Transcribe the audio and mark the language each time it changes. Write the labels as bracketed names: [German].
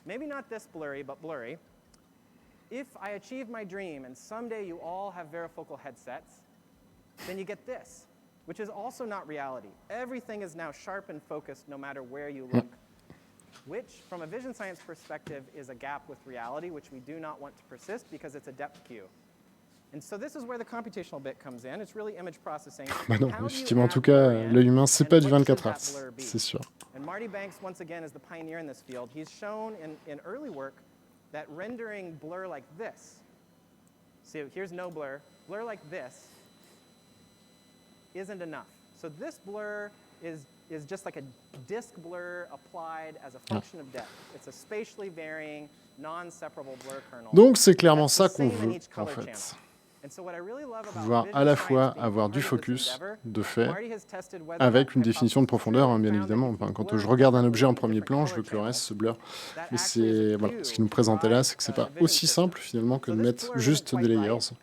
[English] Maybe not this blurry, but blurry. If I achieve my dream and someday you all have varifocal headsets, then you get this, which is also not reality. Everything is now sharp and focused no matter where you look. Which, from a vision science perspective, is a gap with reality, which we do not want to persist because it's a depth queue. And so this is where the computational bit comes in. It's really image processing. [French] Bah non, effectivement, en tout cas, l'œil humain, c'est pas du 24 Hz, c'est sûr. [English] And Marty Banks, once again, is the pioneer in this field. He's shown in early work that rendering blur like this. So here's no blur. Blur like this isn't enough. So this blur is just like a disk blur applied as a function of depth. It's a spatially varying, non-separable blur kernel. [French] Donc c'est clairement ça qu'on veut en fait. Pouvoir à la fois avoir du focus de fait avec une définition de profondeur, hein, bien évidemment. Enfin, quand je regarde un objet en premier plan, je veux que le reste se blur. Mais c'est voilà, ce qu'il nous présentait là, c'est que c'est pas aussi simple finalement que de mettre juste des layers.